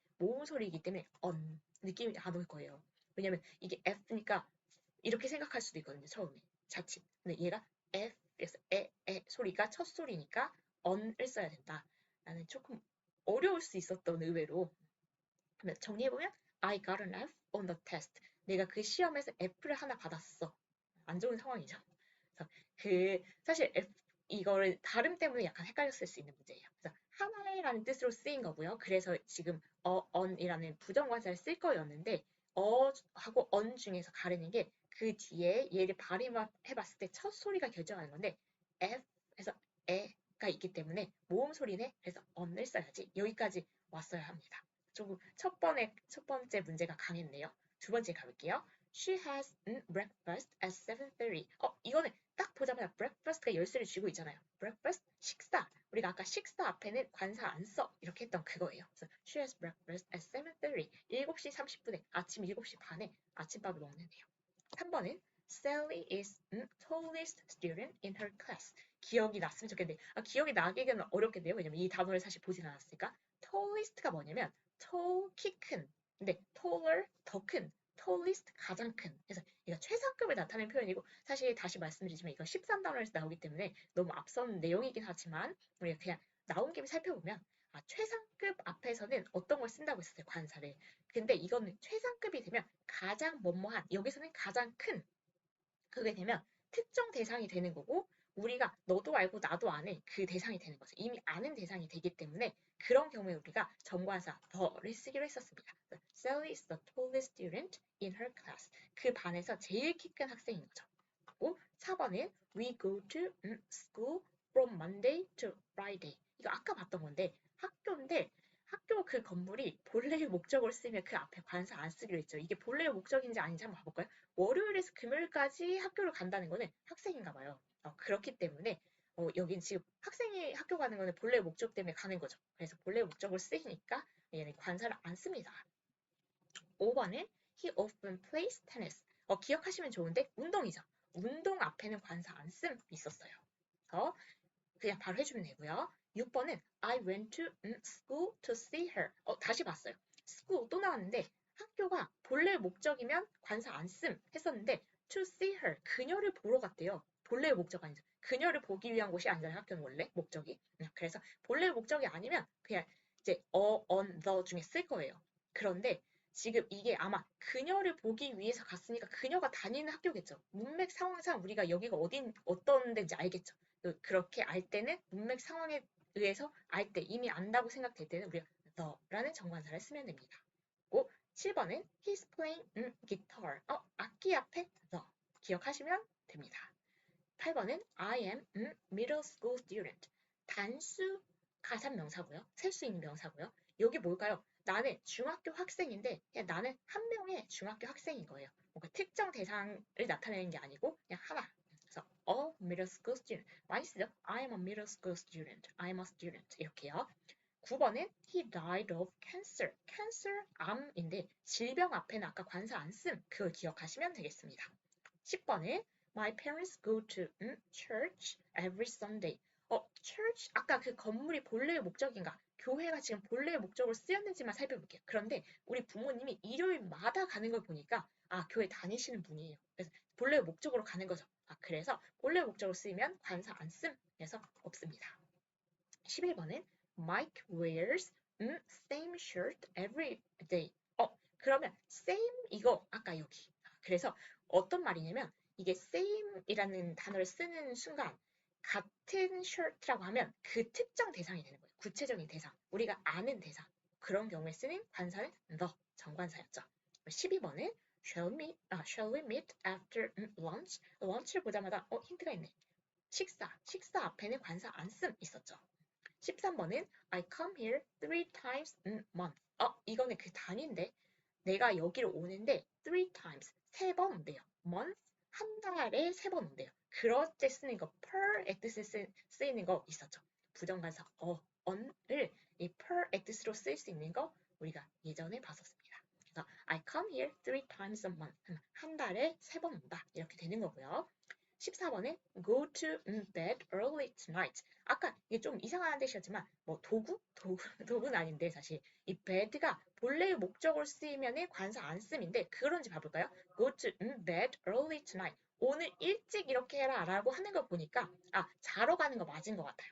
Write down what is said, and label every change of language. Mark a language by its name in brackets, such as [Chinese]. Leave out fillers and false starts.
[Korean] 모음 소리이기 때문에 느낌이 안 올 거예요. 왜냐면 이게 F니까 이렇게 생각할 수도 있거든요. 처음에 자칫. 근데 얘가 F에서 소리가 첫 소리니까 언을 써야 된다. 나는 조금 어려울 수 있었던 의외로. 정리해보면 [English] I got an F on the test. [Korean] 내가 그 시험에서 F를 하나 받았어. 안 좋은 상황이죠. 그래서 사실 이거를 발음 때문에 약간 헷갈렸을 수 있는 문제예요. 그래서 하나라는 뜻으로 쓰인 거고요. 그래서 지금 on이라는 부정관사를 쓸 거였는데 하고 on 중에서 가르는 게 그 뒤에 얘를 발음해봤을 때 첫 소리가 결정하는 건데 F에서 에가 있기 때문에 모음 소리네. 그래서 on을 써야지. 여기까지 왔어야 합니다. 조금 첫 번째 문제가 강했네요. 두 번째 가볼게요. [English] She has breakfast at 7:30. [Korean] 이거는 딱 보자마자 breakfast가 열쇠를 쥐고 있잖아요. breakfast, 식사. 우리가 아까 식사 앞에는 관사 안 써. 이렇게 했던 그거예요. 그래서 [English] she has breakfast at 7:30. [Korean] 7시 30분에, 아침 7시 반에 아침밥을 먹는데요. 3번은 [English] Sally is tallest student in her class. [Korean] 기억이 났으면 좋겠는데, 기억이 나기는 어렵겠네요. 왜냐면 이 단어를 사실 보진 않았으니까. tallest가 뭐냐면 tall, 키 큰. 근데 taller, 더 큰. tallest, 가장 큰. 그래서 이거 최상급을 나타내는 표현이고 사실 다시 말씀드리지만 이거 13단원에서 나오기 때문에 너무 앞선 내용이긴 하지만 우리가 그냥 나온 김에 살펴보면 최상급 앞에서는 어떤 걸 쓴다고 했었어요. 관사를. 근데 이거는 최상급이 되면 가장 뭐뭐한 여기서는 가장 큰 그게 되면 특정 대상이 되는 거고 우리가 너도 알고 나도 아는 그 대상이 되는 거죠. 이미 아는 대상이 되기 때문에 그런 경우에 우리가 정관사 the를 쓰기로 했었습니다. [English] Sally is the tallest student in her class. [Korean] 그 반에서 제일 키 큰 학생인 거죠. 그리고 4번은 [English] We go to school from Monday to Friday. [Korean] 이거 아까 봤던 건데 학교인데 학교 그 건물이 본래의 목적을 쓰면 그 앞에 관사 안 쓰기로 했죠. 이게 본래의 목적인지 아닌지 한번 봐볼까요? 월요일에서 금요일까지 학교를 간다는 거는 학생인가 봐요. 그렇기 때문에 여긴 지금 학생이 학교 가는 거는 본래의 목적 때문에 가는 거죠. 그래서 본래의 목적을 쓰이니까 얘는 관사를 안 씁니다. 5번은 [English] He often plays tennis. [Korean] 기억하시면 좋은데 운동이죠. 운동 앞에는 관사 안 씀 있었어요. 그래서 그냥 바로 해주면 되고요. 6번은 [English] I went to school to see her. [Korean] 다시 봤어요. school 또 나왔는데 학교가 본래 목적이면 관사 안 씀 했었는데 [English] to see her. [Korean] 그녀를 보러 갔대요. 본래의 목적 아니죠. 그녀를 보기 위한 곳이 아니잖아요. 학교는 원래 목적이. 그래서 본래의 목적이 아니면 그냥 이제 on, the 중에 쓸 거예요. 그런데 지금 이게 아마 그녀를 보기 위해서 갔으니까 그녀가 다니는 학교겠죠. 문맥 상황상 우리가 여기가 어떤 데인지 알겠죠. 그렇게 알 때는 문맥 상황에 의해서 알 때, 이미 안다고 생각될 때는 우리가 the라는 정관사를 쓰면 됩니다. 7번은 [English] he's playing guitar. [Korean] 악기 앞에 the 기억하시면 됩니다. 8번은 [English] I am middle school student. [Korean] 단수 가산명사고요. 셀 수 있는 명사고요. 여기 뭘까요? 나는 중학교 학생인데 그냥 나는 한 명의 중학교 학생인 거예요. 뭔가 특정 대상을 나타내는 게 아니고 그냥 하나. 그래서 [English] a middle school student. [Korean] 많이 쓰죠? [English] I am a middle school student. I am a student. [Korean] 이렇게요. 9번은 [English] he died of cancer. [Korean] cancer, 암인데 질병 앞에는 아까 관사 안 씀. 그걸 기억하시면 되겠습니다. 10번은 [English] my parents go to church every Sunday. [Korean] church 아까 그 건물이 본래의 목적인가? 교회가 지금 본래의 목적으로 쓰였는지만 살펴볼게요. 그런데 우리 부모님이 일요일마다 가는 걸 보니까 교회 다니시는 분이에요. 그래서 본래의 목적으로 가는 거죠. 그래서 본래의 목적으로 쓰이면 관사 안 씀. 그래서 없습니다. 11번은 [English] Mike wears same shirt every day. [Korean] 그러면 same 이거 아까 여기. 그래서 어떤 말이냐면 이게 same이라는 단어를 쓰는 순간 같은 shirt라고 하면 그 특정 대상이 되는 거예요. 구체적인 대상. 우리가 아는 대상. 그런 경우에 쓰는 관사는 the 정관사였죠. 12번은 [English] shall we meet after lunch? [Korean] lunch를 보자마자 힌트가 있네. 식사 앞에는 관사 안 씀 있었죠. 13번은 [English] I come here 3 times a month. [Korean] 이거는 그 단위인데 내가 여기를 오는데 3 times 3번 온대요. month 한 달에 3번 온대요. 그럴 때 쓰는 거 per의 뜻에 쓰이는 거 있었죠. 부정관사 on을 이 per의 뜻으로 쓰일 수 있는 거 우리가 예전에 봤었습니다. 그래서 [English] I come here 3 times a month. [Korean] 한 달에 3번 온다. 이렇게 되는 거고요. 14번에 [English] go to bed early tonight. [Korean] 아까 이게 좀 이상한 뜻이었지만 뭐 도구는 아닌데 사실 이 bed가 본래의 목적으로 쓰이면은 관사 안 씀인데 그런지 봐볼까요? [English] go to bed early tonight. [Korean] 오늘 일찍 이렇게 해라 라고 하는 걸 보니까 자러 가는 거 맞은 것 같아요.